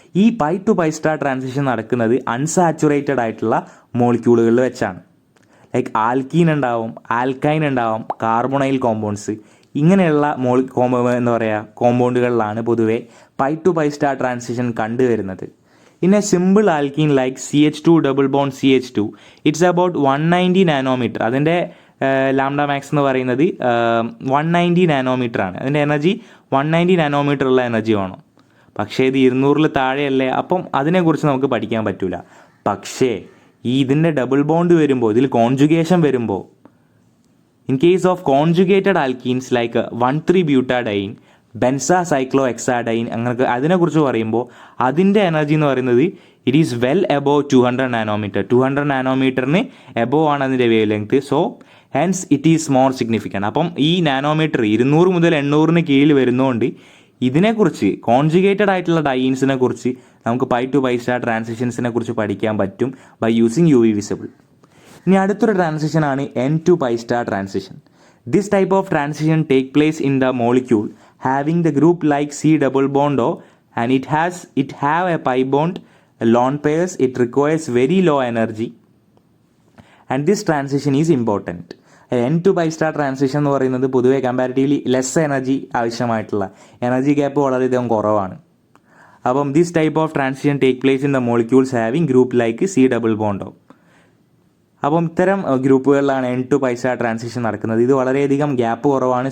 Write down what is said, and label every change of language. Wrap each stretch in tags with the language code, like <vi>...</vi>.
<ml>ഈ pi to pi star transition നടക്കുന്നത് unsaturated ആയിട്ടുള്ള മോളിക്യൂളുകളിൽ വെച്ചാണ്. ലൈക്ക് ആൽക്കീൻ ഉണ്ടാവും, ആൽക്കൈൻ ഉണ്ടാവും, കാർബണൈൽ കോമ്പൗണ്ട്സ്, ഇങ്ങനെയുള്ള എന്താ പറയുക കോമ്പൗണ്ടുകളിലാണ് പൊതുവെ pi to pi star transition കണ്ടുവരുന്നത്.</ml> <en>In a simple alkene like CH2 double bond CH2, it's about 190 nanometre.</en> <ml>അതിൻ്റെ ലാംഡ മാക്സ് എന്ന് പറയുന്നത് 190 നാനോമീറ്റർ ആണ്. അതിൻ്റെ എനർജി 190 നാനോമീറ്റർ ഉള്ള എനർജി വേണം. പക്ഷേ ഇത് 200 താഴെയല്ലേ, അപ്പം അതിനെക്കുറിച്ച് നമുക്ക് പഠിക്കാൻ പറ്റില്ല. പക്ഷേ ഇതിൻ്റെ ഡബിൾ ബോണ്ട് വരുമ്പോൾ, ഇതിൽ കോൺജുഗേഷൻ വരുമ്പോൾ, in case of conjugated alkenes like 1,3-ബ്യൂട്ടാഡൈൻ, ബെൻസാസൈക്ലോഹെക്സാഡൈൻ, അങ്ങനെ അതിനെക്കുറിച്ച് പറയുമ്പോൾ അതിൻ്റെ എനർജി എന്ന് പറയുന്നത്</ml> <en>It is well above 200 nanometre.</en> <ml>200 നാനോമീറ്ററിന് above ആണ് അതിൻ്റെ wave length.</ml> <en>So hence it is more significant.</en> <ml>അപ്പം ഈ നാനോമീറ്റർ 200 മുതൽ 800 കീഴിൽ വരുന്നതുകൊണ്ട് ഇതിനെക്കുറിച്ച്, കോൺജുഗേറ്റഡ് ആയിട്ടുള്ള ഡൈൻസിനെ കുറിച്ച് നമുക്ക് പൈ ടു പൈ സ്റ്റാർ ട്രാൻസിഷൻസിനെ കുറിച്ച് പഠിക്കാൻ പറ്റും</ml> <en>By using UV visible.</en> <ml>ഇനി അടുത്തൊരു ട്രാൻസിഷനാണ്</ml> <en>N to pi star transition. This type of transition take place in the molecule having the group like C double bond O, and it have a pi bond, a lone pairs. It requires very low energy, and this transition is important.</en> <ml>N to pi star transition എന്ന് പറയുന്നത് പൊതുവെ comparatively less energy ആവശ്യമായിട്ടുള്ള, energy gap വളരെയധികം കുറവാണ്.</ml> <en>അപ്പം this type of transition take place in the molecules having group like C double bond O.</en> <ml>അപ്പം ഇത്തരം ഗ്രൂപ്പുകളിലാണ് N to pi star transition നടക്കുന്നത്. ഇത് വളരെയധികം ഗ്യാപ്പ് കുറവാണ്.</ml>